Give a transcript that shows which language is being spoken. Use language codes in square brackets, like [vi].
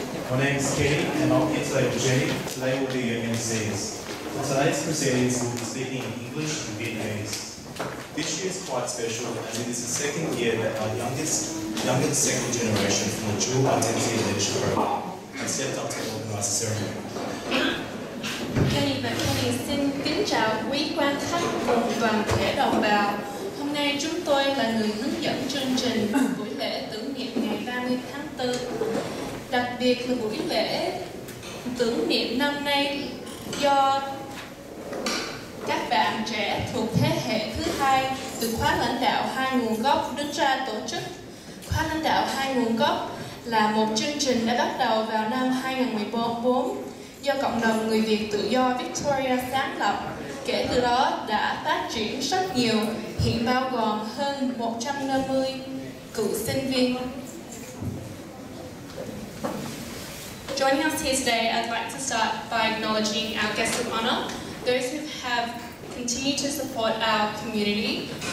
[en] My name is Kenny, and I'm here today with Jenny. Today will be your MCs. For today's proceedings, we'll be speaking in English and Vietnamese. This year is quite special, as it is the second year that our youngest second generation from the Dual Identity Leadership Program has stepped up to organise the ceremony. [vi] Kenny và Kenny xin kính chào quý quan khách cùng toàn thể đồng bào. Hôm nay chúng tôi là người hướng dẫn chương trình buổi lễ tưởng niệm ngày 30 tháng 4. Đặc biệt là buổi lễ tưởng niệm năm nay do các bạn trẻ thuộc thế hệ thứ hai từ khóa lãnh đạo hai nguồn gốc đứng ra tổ chức. Khóa lãnh đạo hai nguồn gốc là một chương trình đã bắt đầu vào năm 2014 do cộng đồng người Việt tự do Victoria sáng lập. Kể từ đó đã phát triển rất nhiều, hiện bao gồm hơn 150 cựu sinh viên. [en] Joining us here today, I'd like to start by acknowledging our guests of honour, those who have continued to support our community.